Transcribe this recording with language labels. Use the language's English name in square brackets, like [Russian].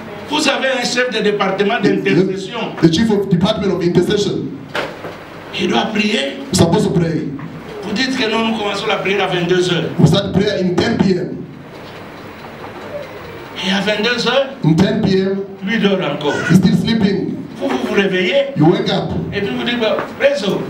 [French] Vous avez un chef de département d'intercession. [English] The chief of department of intercession. [French] Il doit prier. [English] You're supposed to pray. [French] Vous dites que nous commençons la prière à 22h. [English] We start prayer in 10 p.m. [French] Et à 22h, [English] in 10 p.m. [French] lui dort encore. [English] He's still sleeping. [French] Vous vous réveillez. [English] You wake up. [French] Et puis vous dites, Président.